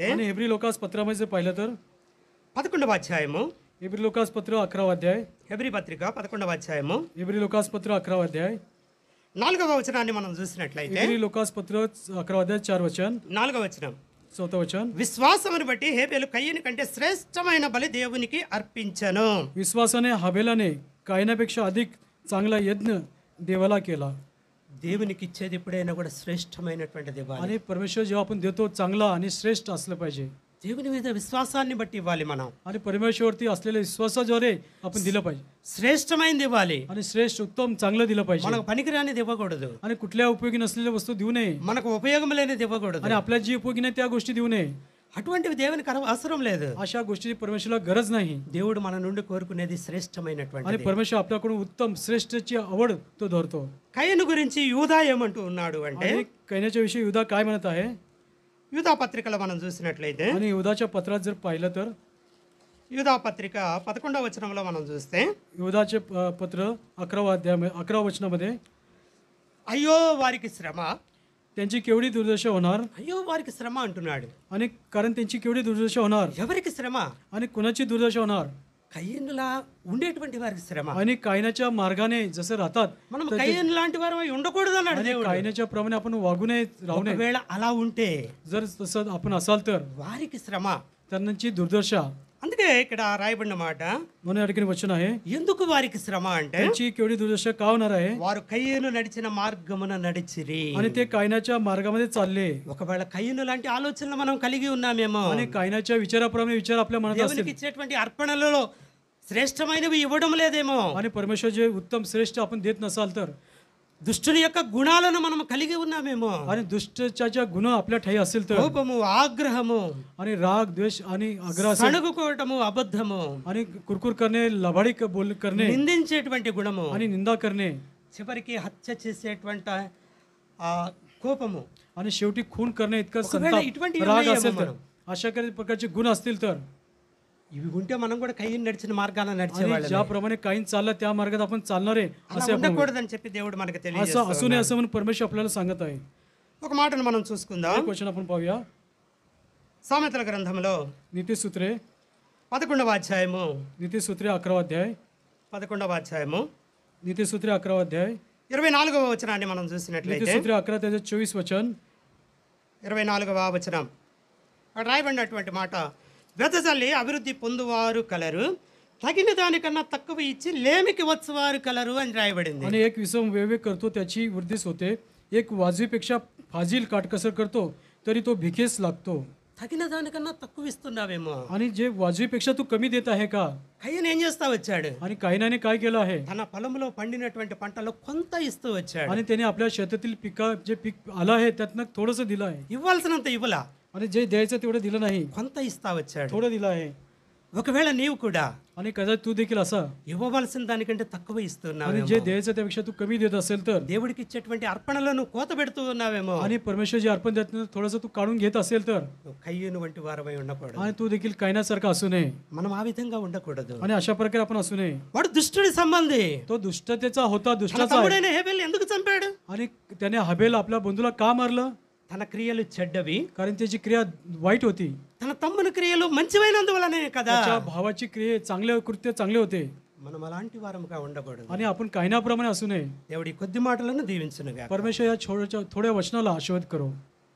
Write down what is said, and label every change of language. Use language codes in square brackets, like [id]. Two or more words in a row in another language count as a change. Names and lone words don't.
[mr] आणि हेब्री लोकास पत्रामध्ये जर पाहिलं तर [te] 11వ అధ్యాయము, [mr] हेब्री लोकास पत्र 11वा अध्याय, [te] హెబ్రీ పత్రిక 11వ అధ్యాయము [mr] हेब्री लोकास पत्र 11वा अध्याय, [te] 4వ వచనాన్ని మనం చూసినట్లయితే, [mr] हेब्री लोकास पत्र 11वा अध्याय 4 वचन, [te] 4వ వచనం, [mr] 4 वचन. [te] విశ్వాసమును బట్టి హేబెలు కయ్యను కంటే శ్రేష్టమైన బలి దేవునికి అర్పించను. [mr] विश्वासाने हाबेलाने कायनापेक्षा अधिक चांगला यज्ञ देवाला केला. [te] దేవునికి ఇచ్చేది ఎప్పుడైనా కూడా శ్రేష్టమైనటువంటిది ఇవ్వాలి. [mr] आणि परमेश्वर जेव्हा आपण देतो चांगला आणि श्रेष्ठ असलं पाहिजे. [te] దేవుని మీద విశ్వాసాన్ని బట్టి ఇవ్వాలి. మనం [mr] आणि परमेश्वरवरती असलेल्या विश्वासाद्वारे आपण दिलं पाहिजे. [te] శ్రేష్టమైనది ఇవ్వాలి. [mr] आणि श्रेष्ठ उत्तम चांगलं दिलं पाहिजे. [te] మనకు పనికిరానిది ఇవ్వకూడదు. [mr] आणि कुठल्या उपयोगी नसलेल्या वस्तू देऊ नये. [te] మనకు ఉపయోగం లేనిది ఇవ్వకూడదు. [mr] आणि आपल्या जी उपयोगी नाही त्या गोष्टी देऊ नये. [te] అటువంటివి దేవునికి అవసరం లేదు. [mr] अशा गोष्टी परमेश्वराला गरज नाही. [te] దేవుడు మన నుండి కోరుకునేది [mr] आणि [te] శ్రేష్టమైనటువంటిది. [mr] परमेश्वर आपल्याकडून उत्तम श्रेष्ठची आवड तो धरतो. [te] కయ్యను గురించి యూదా ఏమంటూ ఉన్నాడు అంటే, [mr] आणि कहण्याच्या विषयी युधा काय म्हणत आहे? [te] యూదా పత్రికలో మనం చూసినట్లయితే, [mr] आणि युधाच्या पत्रात जर पाहिलं तर [te] యూదా పత్రిక 11వ వచనంలో మనం చూస్తే, [mr] युधाचे पत्र 11वा अध्याय 11वा वचनामध्ये, [te] అయ్యో వారికి శ్రమ, [mr] त्यांची केवढी दुर्दशा होणार. [te] అయ్యో వారికి శ్రమ అంటున్నాడు. [mr] आणि कारण त्यांची केवढी दुर्दशा होणार. [te] ఎవరికి శ్రమ? [mr] आणि कुणाची दुर्दशा होणार. [te] కయ్యనులా ఉండేటువంటి వారికి శ్రమ. [mr] आणि कायनाच्या मार्गाने जसं राहतात [te] మనం కయ్యను లాంటి వారు ఉండకూడదు అన్నాడు [mr] आणि [te] దేవుడు. [mr] कायनाच्या प्रमाणे आपण वागू नये, राहू नये. [te] ఒకవేళ అలా ఉంటే [mr] जर तसं आपण असाल तर [te] వారికి శ్రమ. [mr] त्यांची दुर्दशा. [te] అందుకే ఇక్కడ రాయబడిన మాట, [mr] म्हणून या ठिकाणी वचन आहे [te] ఎందుకు వారికి శ్రమ అంటే, [mr] त्यांची केवढी दुर्दशा का होणार आहे. [te] వారు కయ్యను నడిచిన మార్గమున నడిచిరి. [mr] आणि ते कायनाच्या मार्गामध्ये चालले. [te] ఒకవేళ కయ్యను లాంటి ఆలోచనలు మనం కలిగి ఉన్నామేమో, [mr] आणि कायनाच्या विचाराप्रमाणे विचार आपल्या मनात [te] దేవునికి [mr] असतील. [te] ఇచ్చేటువంటి అర్పణలలో శ్రేష్టమైనవి ఇవ్వడం లేదేమో, [mr] आणि परमेश्वर जे उत्तम श्रेष्ठ आपण देत नसाल तर, [te] దుష్టుని యొక్క గుణాలను మనం కలిగి ఉన్నామేమో, [mr] आणि दुष्टच्या गुण आपल्या ठाई असेल तर, [te] కోపము, ఆగ్రహము, [mr] आणि राग द्वेष आणि आग्रह असेल, [te] సణుగుకోవటము, అబద్ధము, [mr] आणि कुरकुर करणे, लबाडी बोल करणे [te] నిందించేటువంటి గుణము, [mr] आणि निंदा करणे, [te] చివరికి హత్య చేసేటువంటి ఆ కోపము, [mr] आणि शेवटी खून करणे इतकं [te] ఒకవేళ [mr] संताप, [te] ఇటువంటివి [mr] राग [te] ఉన్నాయేమో [mr] असेल तर, [te] మనం. [mr] अशा काही प्रकारचे गुण असतील तर, [te] ఇవి ఉంటే మనం కూడా కయ్యను నడిచిన మార్గాన [mr] आणि [te] నడిచేవాళ్ళం. [mr] ज्याप्रमाणे काही चाललं त्या मार्गात आपण चालणार आहे [te] అలా [mr] असे आपण [te] ఉండకూడదని చెప్పి దేవుడు మనకు [mr] असं [te] తెలియజేస్తున్నాడు. [mr] असू नये असं म्हणून परमेश्वर आपल्याला सांगत आहे. [te] ఒక మాటను మనం చూసుకుందాం. [mr] एक वचन आपण पाहूया. [te] సామెతల గ్రంథంలో [mr] नीतिसूत्रे [te] 11వ అధ్యాయము, [mr] 11वा अध्याय, [te] 11వ అధ్యాయము [mr] नीतिसूत्रे 11वा अध्याय, [te] 24వ వచనాన్ని మనం చూసినట్లయితే, [mr] नीतिसूत्रे 11 त्याचं 24 वचन, [te] 24వ వచనం అక్కడ రాయబడినటువంటి మాట, వెదజల్లి అభివృద్ధి పొందువారు కలరు, తగిన దానికన్నా తక్కువ ఇచ్చి లేమికి వచ్చేవారు కలరు అని రాయబడింది. [mr] आणि एक विषम विवेक करतो त्याची वृद्धीस होते. एक वाजवीपेक्षा फाजील काटकसर करतो तरी तो भिकेस लागतो. [te] తగిన దానికన్నా తక్కువ ఇస్తున్నావేమో. [mr] आणि जे वाजवीपेक्षा तू कमी देत आहे का? [te] కయ్యను ఏం చేస్తా వచ్చాడు? [mr] आणि कायनाने काय केलं आहे? [te] తన పొలంలో పండినటువంటి పంటలో కొంత ఇస్తూ వచ్చాడు. [mr] आणि त्याने आपल्या शेतातील जे पीक आलं आहे त्यातनं थोडंसं दिलं आहे. [te] ఇవ్వాల్సినంత ఇవ్వలా, [mr] आणि जे द्यायचं तेवढं दिलं नाही, [te] కొంత ఇస్తా వచ్చాడు. [mr] थोडं दिलं आहे. [te] ఒకవేళ నీవు కూడా [mr] आणि कदाचित तू देखील असा [te] ఇవ్వవలసిన దానికంటే తక్కువ [mr] आणि [te] ఇస్తున్నావేమో. [mr] जे द्यायचं त्यापेक्षा तू कमी देत असेल तर, [te] దేవుడికి ఇచ్చేటువంటి అర్పణలను కోత పెడుతూ ఉన్నావేమో. [mr] आणि परमेश्वर जे अर्पण देत थोडंसं तू काढून घेत असेल तर, [te] నువ్వు కయ్యూను వంటి వారమై ఉండకూడదు. [mr] आणि तू देखील कायनासारखा असू नये. [te] మనం ఆ విధంగా ఉండకూడదు. [mr] आणि अशा प्रकारे आपण असू नये. [te] వాడు దుష్టుడి సంబంధి. [mr] तो दुष्टतेचा होता, [te] తన [mr] दुष्टाचा आहे. [te] తమ్ముడైన హేబెల్ ఎందుకు చంపాడు? [mr] आणि त्याने हबेल आपल्या बंधूला का मारलं? [te] తన క్రియలు చెడ్డవి, [mr] कारण त्याची क्रिया वाईट होती. [te] తన తమ్ముని క్రియలు మంచివైనందువలనే కదా. [mr] त्याच्या भावाची क्रिया चांगले कृत्य चांगले होते. [te] మనం అలాంటి వారముగా ఉండకూడదు. [mr] आणि आपण कायनाप्रमाणे असू नये. [te] దేవుడి కొద్ది మాటలను దీవించునుగా. [mr] परमेश्वर या थोड्या वचनाला आशीर्वाद करो.